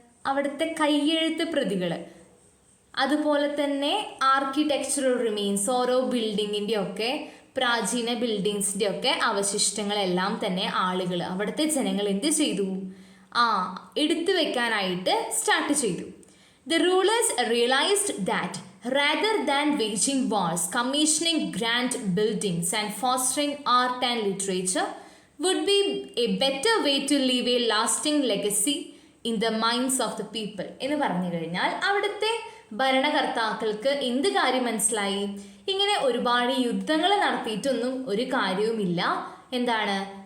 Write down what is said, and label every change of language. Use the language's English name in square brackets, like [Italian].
[Malayalam] അവിടുത്തെ കയ്യെഴുത്ത് പ്രതികൾ, അതുപോലെ തന്നെ ആർക്കിടെക്ചറൽ റിമെയിൻസ്, ഓരോ ബിൽഡിങ്ങിൻ്റെ ഒക്കെ പ്രാചീന ബിൽഡിങ്സിൻ്റെ ഒക്കെ അവശിഷ്ടങ്ങളെല്ലാം തന്നെ ആളുകൾ, അവിടുത്തെ ജനങ്ങൾ എന്ത് ചെയ്തു? എടുത്തു വെക്കാനായിട്ട് സ്റ്റാർട്ട് ചെയ്തു. [English] The rulers realized that Rather than waging wars, commissioning grand buildings and fostering art and literature would be a better way to leave a lasting legacy in the minds of the people. [Malayalam] എന്ന് പറഞ്ഞു കഴിഞ്ഞാൽ അവിടുത്തെ ഭരണകർത്താക്കൾക്ക് എന്ത് കാര്യം മനസ്സിലായി? ഇങ്ങനെ ഒരുപാട് യുദ്ധങ്ങൾ നടത്തിയിട്ടൊന്നും ഒരു കാര്യവുമില്ല. എന്താണ്?